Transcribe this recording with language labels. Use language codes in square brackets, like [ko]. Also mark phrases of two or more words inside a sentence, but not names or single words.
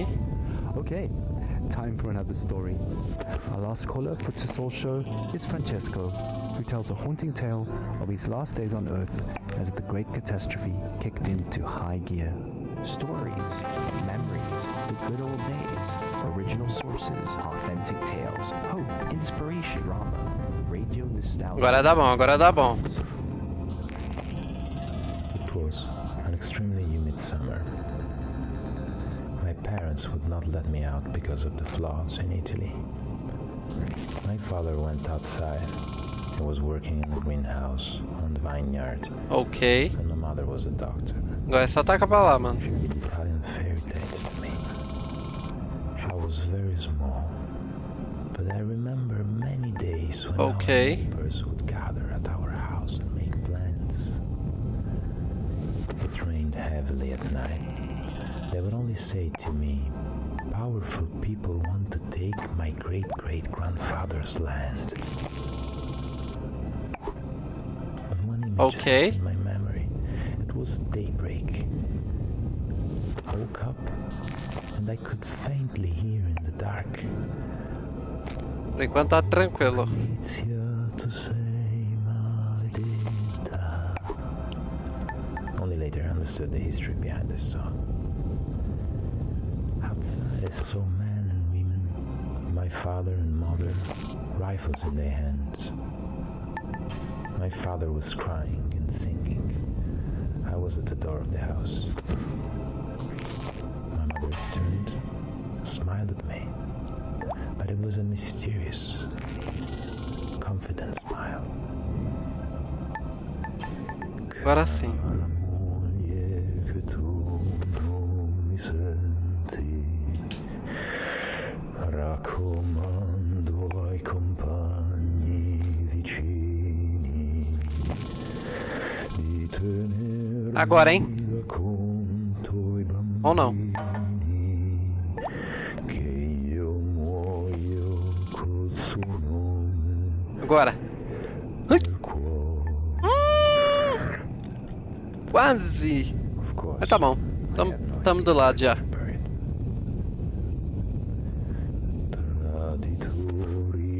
[en] Okay, time for another story. Our last caller for Tissot Show is Francesco, who tells a haunting tale of his last days on Earth as the great catastrophe kicked into high gear. Stories, memories, the good old days, original sources, authentic tales, hope, inspiration, drama, radio nostalgia. [pt] Agora dá bom, agora dá bom. [en] It was an extremely humid summer. My parents would not let me out because of the floods in Italy. My father went outside. He was working in the greenhouse on the vineyard. Ok. And my mother was a doctor. [pt] Agora é só taca pra lá, mano. [en] She read Italian fairy tales to me. I was very small, but I remember many days when our neighbors would gather at our house and make plans. It rained heavily at night. They would only say to me, "Powerful people want to take my great-great-grandfather's land." And one image in my memory, it was daybreak. I woke up and I could faintly hear in the dark. [pt] Por enquanto tá tranquilo. [en] Only later I understood the history behind this song. Outside I saw men and women, my father and mother, rifles in their hands. My father was crying and singing. I was at the door of the house. My mother turned, smiled at me, but it was a mysterious, confident smile. [pt] Agora sim. [it] Raccomando ai compagni vicini di tenere [pt] agora, hein? Ou não? [it] che io muoio col suo nome. [pt] Agora. Quase. Mas tá bom. Tamo do lado já.